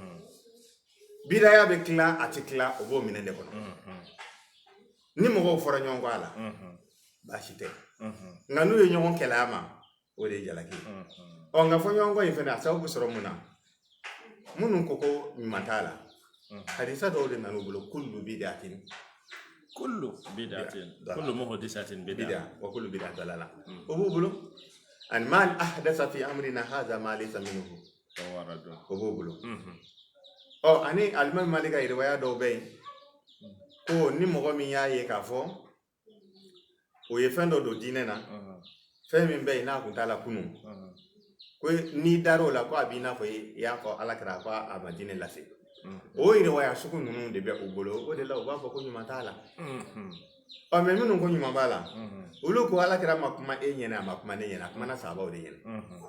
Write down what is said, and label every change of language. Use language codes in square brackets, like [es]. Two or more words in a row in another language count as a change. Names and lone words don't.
[bm] bidaya bɛ tila a tɛ tila o b'o minɛ de kɔnɔ ni mɔgɔw fɔra ɲɔgɔn kɔ a la baasi tɛ nka n'u ye ɲɔgɔn kɛlɛ a ma o de ye jalaki nka fɔ ɲɔgɔn kɔ in fɛnɛ a sababu sɔrɔ mun na minnu ko ko ɲuman t'a la hadisa dɔw de nana u bolo [ar] كل بدعة كل بدعة كل محدثة بدعة وكل بدعة ضلالة [bm] o b'u bolo an [ar] من أحدث في أمرنا هذا ما ليس منه [bm] o b'u bolo ani alimami Malik ka riwaya dɔw bɛ yen ko ni mɔgɔ min y'a ye k'a fɔ o ye fɛn dɔ don diinɛ na fɛn min bɛ yen n'a kun t'a la kunun ko n'i dar'o la ko a b'i n'a fɔ i y'a fɔ ala kɛra ko a ma diinɛ lase o riwaya sugu ninnu de bɛ u bolo o de la u b'a fɔ ko ɲuman t'a la mais minnu ko ɲuman b'a la olu ko ala kɛra ma kuma e ɲɛna a ma kuma ne ɲɛna a kumana sahabaw de ɲɛna